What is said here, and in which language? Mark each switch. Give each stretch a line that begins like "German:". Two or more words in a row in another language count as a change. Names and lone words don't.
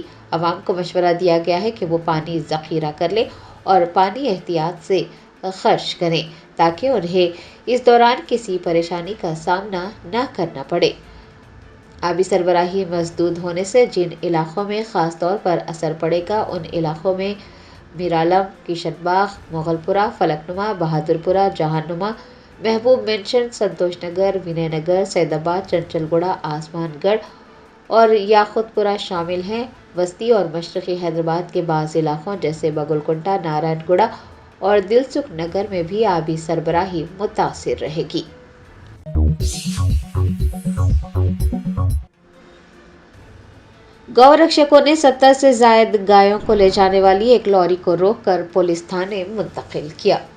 Urdu: عوام کو مشورہ دیا گیا ہے کہ وہ پانی ذخیرہ کر لیں اور پانی احتیاط سے خرچ کریں تاکہ انہیں اس دوران کسی پریشانی کا سامنا نہ کرنا پڑے۔ آبی سربراہی مسدود ہونے سے جن علاقوں میں خاص طور پر اثر پڑے گا ان علاقوں میں میرالم، کشن باغ، مغل پورہ، فلک نما، بہادر پورہ، جہان نما، محبوب مینشن، سنتوش نگر، ونے نگر، سید آباد، چنچل گوڑہ، آسمان گڑھ اور یاقوت پورہ شامل ہیں۔ وسطی اور مشرقی حیدرآباد کے بعض علاقوں جیسے بگل کنٹا، نارائن گوڑہ اور دلسکھ نگر میں بھی آبی سربراہی متاثر رہے گی۔ گو رکشکوں نے 70 سے زائد گایوں کو لے جانے والی ایک لاری کو روک کر پولیس تھانے منتقل کیا۔